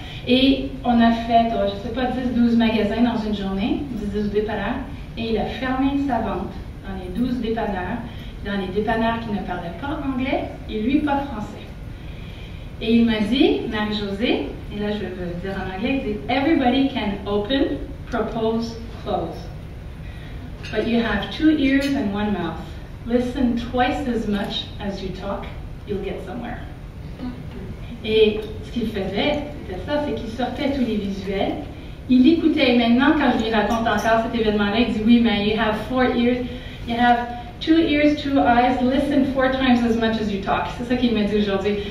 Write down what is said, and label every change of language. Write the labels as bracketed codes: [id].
[fr] Et on a fait, je ne sais pas, 10-12 magasins dans une journée, 10-12 dépanneurs, et il a fermé sa vente dans les 12 dépanneurs, dans les dépanneurs qui ne parlaient pas anglais, et lui pas français. Et il m'a dit, Marie-Josée, et là je vais le dire en anglais, il dit « [en] Everybody can open, propose, close. But you have 2 ears and 1 mouth. Listen twice as much as you talk, you'll get somewhere. [fr] » Et ce qu'il faisait, c'était ça, c'est qu'il sortait tous les visuels, il écoutait, et maintenant quand je lui raconte encore cet événement-là, il dit « Oui, mais [en] you have 4 ears, you have 2 ears, 2 eyes, listen 4 times as much as you talk. [fr] » C'est ça qu'il m'a dit aujourd'hui.